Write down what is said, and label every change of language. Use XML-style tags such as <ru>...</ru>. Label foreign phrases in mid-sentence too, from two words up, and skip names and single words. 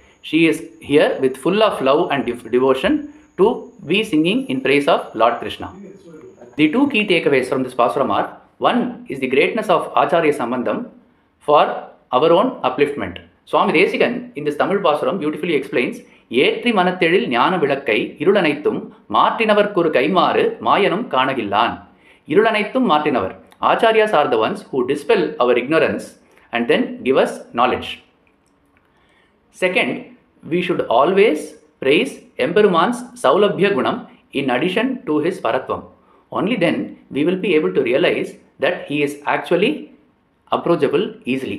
<en>She is here with full of love and devotion to be singing in praise of Lord Krishna. The two key takeaways from this pasuram are, one is the greatness of</en> <sa>Acharya Sambandham</sa> <en>for our own upliftment. Swami Desikan in this Tamil pasuram beautifully explains,</en> <ta>ஏற்றி மனத்தெழில் ஞான விளக்கை இருளனைத்தும் மாற்றினவர்க்கு கைம்மாறு மாயனும் காணகில்லான். இருளனைத்தும் மாற்றினவர்.</ta> <en>Acharyas are the ones who dispel our ignorance and then give us knowledge. Second, we should always praise Emperuman's</en> <sa>Saulabhya Gunam</sa> <en>in addition to his Paratvam. Only then we will be able to realize that he is actually approachable easily.</en>